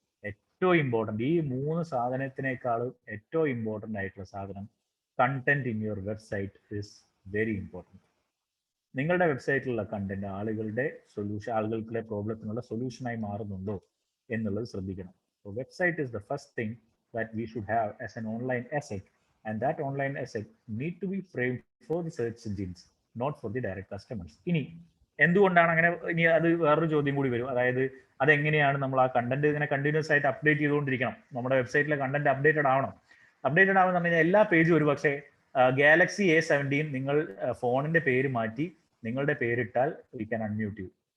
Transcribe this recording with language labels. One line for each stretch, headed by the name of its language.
Malayalam: ഏറ്റവും ഇമ്പോർട്ടൻ്റ്, ഈ 3 സാധനത്തിനേക്കാളും ഏറ്റവും ഇമ്പോർട്ടൻ്റ് ആയിട്ടുള്ള സാധനം
English: Content in your website is very important.
Malayalam: നിങ്ങളുടെ വെബ്സൈറ്റിലുള്ള കണ്ടന്റ് ആളുകളുടെ പ്രോബ്ലത്തിനുള്ള സൊല്യൂഷനായി മാറുന്നുണ്ടോ എന്നുള്ളത് ശ്രദ്ധിക്കണം.
English: So website is the first thing that we should have as an online asset, and that online asset need to be framed for the search engines, not for the direct customers.
Malayalam: ഇനി എന്തുകൊണ്ടാണ് അങ്ങനെ, ഇനി അത് വേറൊരു ചോദ്യം കൂടി വരും. അതായത് അതെങ്ങനെയാണ് നമ്മൾ ആ കണ്ടന്റ് ഇങ്ങനെ കണ്ടിന്യൂസ് ആയിട്ട് അപ്ഡേറ്റ് ചെയ്തുകൊണ്ടിരിക്കണം, നമ്മുടെ വെബ്സൈറ്റിലെ കണ്ടന്റ് അപ്ഡേറ്റഡ് ആവണം. അപ്ഡേറ്റഡ് ആവുന്ന പറഞ്ഞു കഴിഞ്ഞാൽ എല്ലാ പേജും ഒരു പക്ഷേ ഗാലക്സി A17 നിങ്ങൾ ഫോണിന്റെ പേര് മാറ്റി നിങ്ങളുടെ പേരിട്ടാൽ
English: We can unmute you.